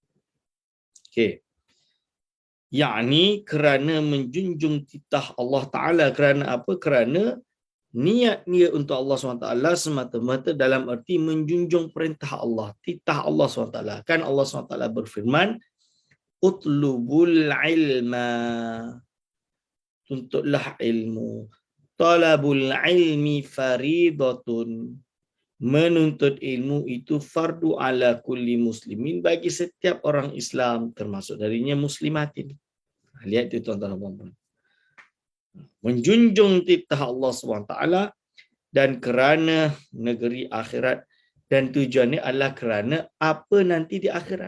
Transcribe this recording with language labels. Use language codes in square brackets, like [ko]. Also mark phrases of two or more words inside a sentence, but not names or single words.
[ms] Yakni kerana menjunjung titah Allah Taala. Kerana apa? Kerana niat dia untuk Allah SWT semata-mata dalam arti menjunjung perintah Allah, titah Allah SWT. Kan Allah SWT berfirman, [ar] utlubul ilma, [ms] tuntutlah ilmu. [ar] Talabul ilmi faridatun, [ms] menuntut ilmu itu [ar] fardu ala kulli muslimin, [ms] bagi setiap orang Islam, termasuk darinya muslimatin. Lihat itu tuan-tuan dan puan-puan. Menjunjung titah Allah SWT dan kerana negeri akhirat, dan tujuannya adalah kerana apa nanti di akhirat.